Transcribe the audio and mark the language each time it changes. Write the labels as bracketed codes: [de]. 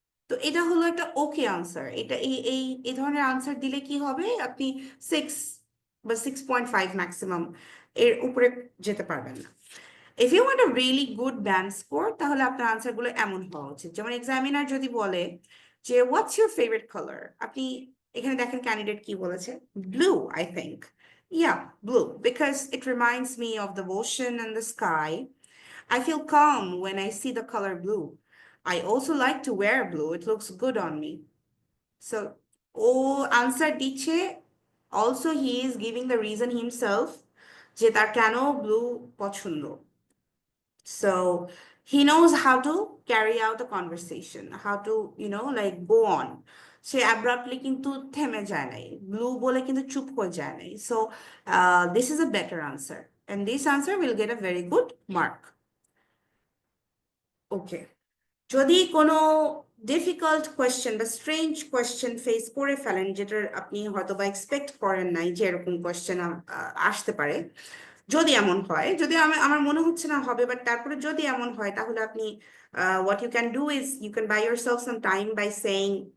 [bn] তো এটা হলো একটা ওকে আনসার। এটা এই এই এই ধরনের আনসার দিলে কি হবে, আপনি 6 বা 6.5 ম্যাক্সিমাম, এর উপরে যেতে পারবেন না। [en] if you want a really good band score, [bn] তাহলে আপনার আনসার গুলো এমন হওয়া উচিত, যেমন এক্সামিনার যদি বলে যে [en] what's your favourite colour, [bn] আপনি এখানে দেখেন ক্যান্ডিডেট কি বলেছে, [en] Blue I think. Yeah, blue, because it reminds me of the ocean and the sky. I feel calm when I see the color blue. I also like to wear blue. It looks good on me. So, [bn] answer diche. [en] Also, he is giving the reason himself [bn] যে তার কেন blue পছন্দ. [en] So, he knows how to carry out the conversation, how to, like go on. [bn] Say abruptly কিন্তু থেমে যায় নাই, blue বলে কিন্তু চুপ হয়ে যায় নাই। [en] So this is a better answer, and this answer will get a very good mark. [bn] ওকে, যদি কোনো ডিফিকাল্ট কোয়েশ্চেন বা স্ট্রেঞ্জ কোয়েশ্চেন ফেস করে ফেলেন, যেটার আপনি হয়তো বা এক্সপেক্ট করেন নাই যে এরকম কোয়েশ্চেন আসতে পারে, যদি এমন হয়, যদি আমার মনে হচ্ছে না হবে, বাট তারপরে যদি এমন হয়, তাহলে আপনি [en] what you can do is you can buy yourself some time by saying